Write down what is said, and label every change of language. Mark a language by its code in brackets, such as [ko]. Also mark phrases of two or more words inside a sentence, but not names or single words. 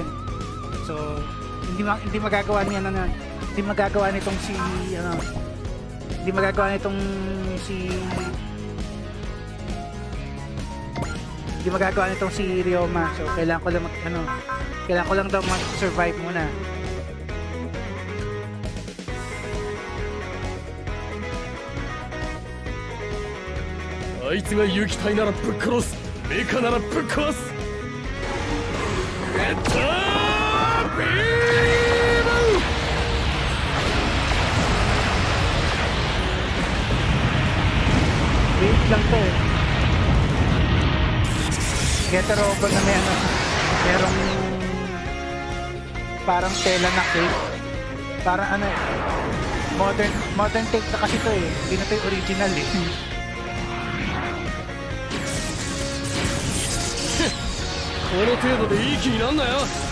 [tl] So, hindi magagawa niya hindi magagawa nitong si Ryoma. So, kailangan ko lang daw mag-survive muna. [ja] あいつが有機体ならぶっ殺す。メカならぶっ壊す。ゲッタービーム。 [tl] Wait lang to eh. Get a Robo na merong parang tela na cake. Parang [en] modern take [tl] na kasi to eh. Hindi na to yung original eh. [ja] この程度でいい気になんなよ。